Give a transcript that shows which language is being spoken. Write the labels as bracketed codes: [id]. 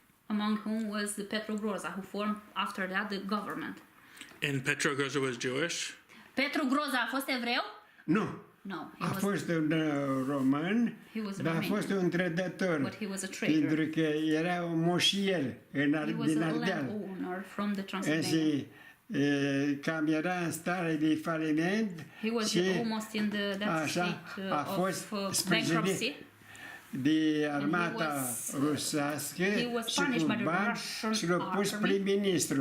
[en] among whom was the Petru Groza, who formed after that the government. And Petru Groza was Jewish? [ro] Petru Groza a fost evreu? Nu. [en] No, [ro] A fost un român, dar a fost un trădător. [en] But he was a trader. [ro] Pentru că era un moșier din Ardeal. [en] Landowner from the Transylvania. [ro] Și cam era în stare de faliment. [en] He was almost in that state of bankruptcy. [ro] De armata rusească și cu bani și l-a pus prim-ministru.